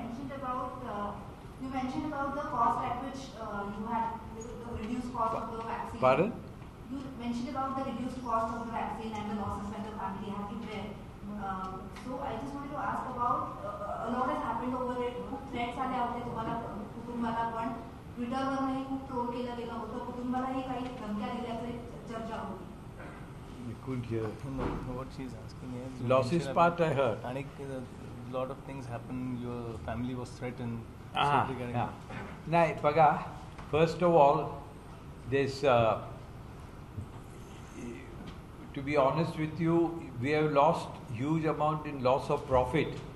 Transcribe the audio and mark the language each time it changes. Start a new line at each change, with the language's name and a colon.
English: You mentioned about the cost at which you had the reduced cost of the vaccine. Pardon? You mentioned about the reduced cost of the vaccine and the losses that the family had to bear. So I just wanted to ask about a lot has happened over it.
Marathi: खूप threats आले होते तुम्हाला कुटुंबाला, पण ट्विटरवरही खूप troll केलं गेलं होतं. कुटुंबालाही काही धमक्या दिल्याची चर्चा होती.
English: Couldn't hear. No, what she's asking is Losses part I heard. And a lot of things happened. Your family was threatened. Yeah. Nahi, Paga, first of all, this, to be honest with you, we have lost huge amount in loss of profit.